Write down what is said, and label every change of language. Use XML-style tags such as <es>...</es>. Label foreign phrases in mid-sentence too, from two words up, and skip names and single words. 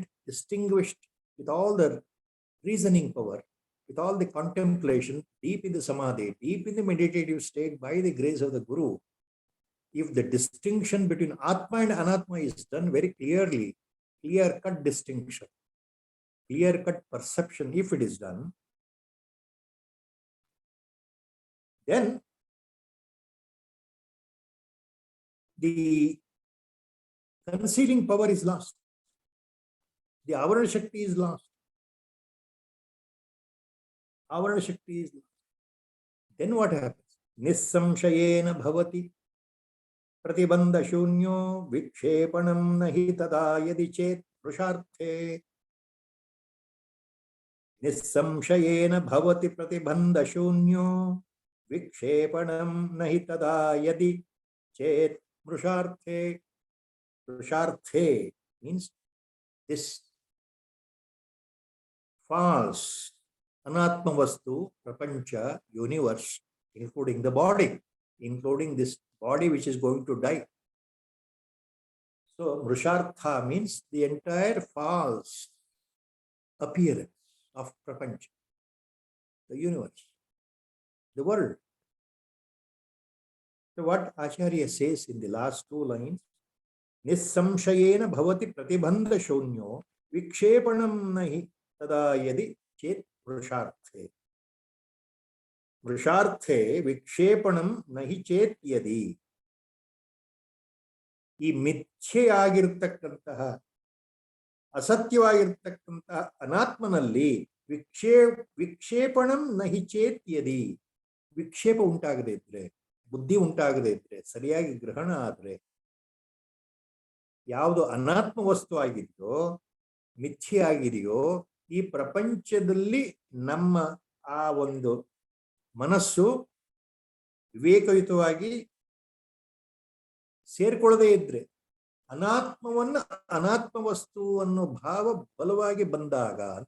<en>distinguished, with all the reasoning power, with all the contemplation, deep in the samadhi, deep in the meditative state, by the grace of the Guru, if the distinction between Atma and Anatma is done very clearly, clear-cut distinction, clear-cut perception, if it is done, then the concealing power is lost. The</en> <sa>आवरण शक्ति</sa> <en>is lost.</en> <sa>आवरण शक्ति</sa> <en>is lost. Then what happens?</en> <sa>निस्संशयेन भवति प्रतिबन्ध शून्यो विक्षेपणं नहि तदा यदि चेत् प्रुषार्थे. निस्संशयेन भवति प्रतिबन्ध शून्यो विक्षेपणं नहि तदा यदि चेत् प्रुषार्थे.</sa> <en>Prusharthe means this false</en> <sa>अनात्म वस्तु,</sa> <en>prapancha, universe, including the body, including this body which is going to die. So Mrushartha means the entire false appearance of prapancha, the universe, the world. So what Acharya says in the last two lines,</en> <sa>निस्संशयेन भवति प्रतिबन्ध शून्यो विक्षेपणं नहि तदा यदि चेत् प्रुषार्थे. प्रुषार्थे विक्षेपणं नहि चेत् यदि.</sa> <kn>ಈ ಮಿಥ್ಯೆಯಾಗಿರ್ತಕ್ಕಂತಹ, ಅಸತ್ಯವಾಗಿರ್ತಕ್ಕಂತಹ ಅನಾತ್ಮನಲ್ಲಿ</kn> <sa>ವಿಕ್ಷೇಪಣಂ ನಹಿ ಚೇತ್ ಯದಿ,</sa> <kn>ವಿಕ್ಷೇಪ ಉಂಟಾಗದೇ ಇದ್ರೆ, ಬುದ್ಧಿ ಉಂಟಾಗದೇ ಇದ್ರೆ, ಸರಿಯಾಗಿ ಗ್ರಹಣ ಆದ್ರೆ, ಯಾವುದು ಅನಾತ್ಮ ವಸ್ತು ಆಗಿದೆಯೋ, ಮಿಥ್ಯೆ ಆಗಿದೆಯೋ, ಈ ಪ್ರಪಂಚದಲ್ಲಿ ನಮ್ಮ ಆ ಒಂದು ಮನಸ್ಸು ವಿವೇಕಯುತವಾಗಿ ಸೇರ್ಕೊಳ್ಳದೇ ಇದ್ರೆ, ಅನಾತ್ಮವನ್ನು ಅನಾತ್ಮ ವಸ್ತು ಅನ್ನೋ ಭಾವ ಬಲವಾಗಿ ಬಂದಾಗ ಅಂತ.</kn>